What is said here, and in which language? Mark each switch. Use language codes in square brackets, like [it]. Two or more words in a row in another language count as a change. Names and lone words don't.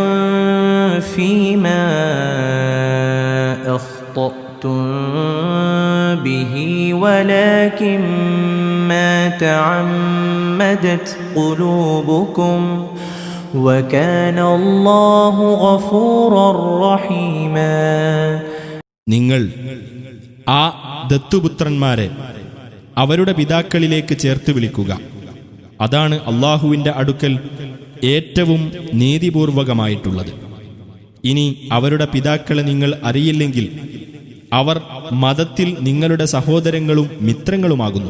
[ar] فيما أخطأتم به ولكن ما تعمدت قلوبكم وكان الله غفورا رحيما. [ml] നിങ്ങൾ ആ ദത്തുപുത്രന്മാരെ അവരുടെ പിതാക്കളിലേക്ക് ചേർത്ത് വിളിക്കുക. അതാണ് അള്ളാഹുവിൻ്റെ അടുക്കൽ ഏറ്റവും നീതിപൂർവകമായിട്ടുള്ളത്. ഇനി അവരുടെ പിതാക്കളെ നിങ്ങൾ അറിയില്ലെങ്കിൽ അവർ മതത്തിൽ നിങ്ങളുടെ സഹോദരങ്ങളും മിത്രങ്ങളുമാകുന്നു.